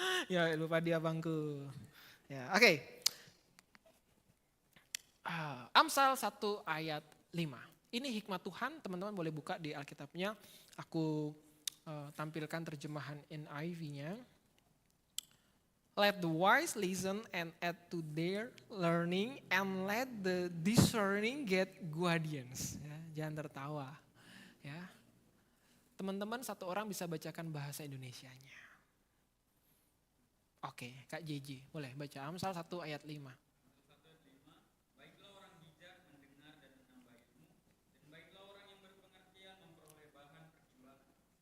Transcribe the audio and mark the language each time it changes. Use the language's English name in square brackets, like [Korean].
[Indonesian] Ya ilmu padi abangku. Ya, oke. Amsal 1 ayat 5. Ini hikmat Tuhan, teman-teman boleh buka di Alkitabnya. Aku tampilkan terjemahan NIV-nya. [English] Let the wise listen and add to their learning, and let the discerning get guidance. [Indonesian] Ya, jangan tertawa. Ya, teman-teman satu orang bisa bacakan bahasa Indonesianya. Oke, Kak JJ, boleh baca Amsal 1 ayat 5. Baiklah orang bijak mendengar dan menambah ilmu, dan baiklah orang yang berpengertian memperoleh bahan perjuangan.